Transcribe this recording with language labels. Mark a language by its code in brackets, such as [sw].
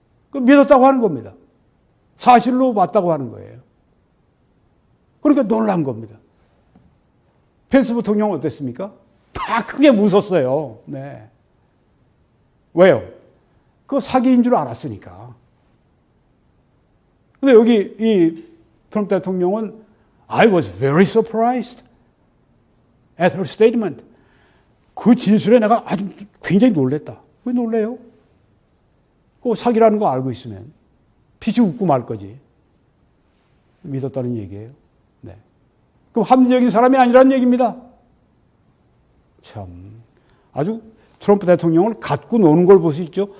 [ko] 그 믿었다고 하는 겁니다. 사실로 맞다고 하는 거예요. 그러니까 놀란 겁니다. 펜스 부통령은 어땠습니까? 다 크게 웃었어요. 네. 왜요? 그 사기인 줄 알았으니까. 근데 여기 이 트럼프 대통령은 [en] I was very surprised at her statement. [ko] 그 진술에 내가 아주 굉장히 놀랬다. 왜 놀래요? 그 사기라는 거 알고 있으면 피치 웃고 말 거지. 믿었다는 얘기예요. 네. 그럼 합리적인 사람이 아니라는 얘기입니다. 참 아주 트럼프 대통령을 갖고 노는 걸 볼 수 있죠.